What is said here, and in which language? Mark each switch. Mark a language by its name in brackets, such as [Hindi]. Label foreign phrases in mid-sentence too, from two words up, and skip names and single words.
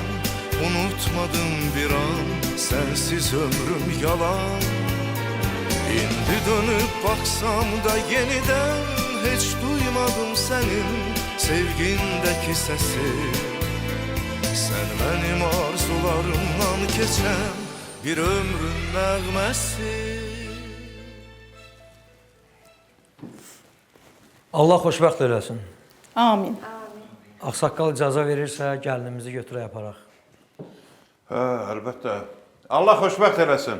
[Turkish] Unutmadım bir an. Sensiz ömrüm yalan. İndi dönüp baksam da yeniden hiç duymadım senin sevgindeki sesi. Sen benim arzularımdan geçen bir ömrün nəğməsi. [Azerbaijani] Allah xoşbəxt eləsin. Amin. Ağsaqqal icazə verirsə, gəlinimizi götürək aparaq. Hə, əlbəttə. Allah xoşbəxt eləsin.